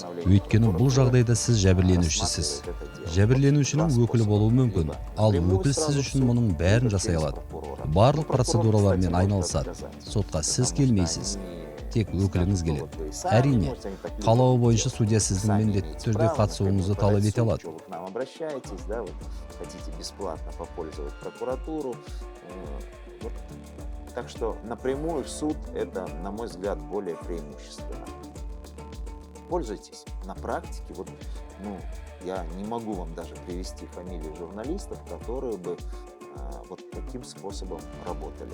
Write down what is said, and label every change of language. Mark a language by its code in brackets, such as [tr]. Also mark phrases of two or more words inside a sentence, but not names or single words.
[kk] Өйткені бұл жағдайда сіз жәбірленушісіз. Жәбірленушінің өкілі болуы мүмкін, ал өкіл сіз үшін мұның бәрін жасай алады. Барлық процедуралармен айналысады. Сотқа сіз келмейсіз, тек өкіліңіз келеді. Әрине, қалауы бойынша судья сіздің міндетті түрде қатысуыңызды талап ете алады. [ru] Хотите бесплатно попользовать прокуратуру. Так что напрямую в суд это, на мой взгляд, более преимущественно. Пользуйтесь. На практике, я не могу вам даже привести фамилии журналистов, которые бы вот таким способом работали.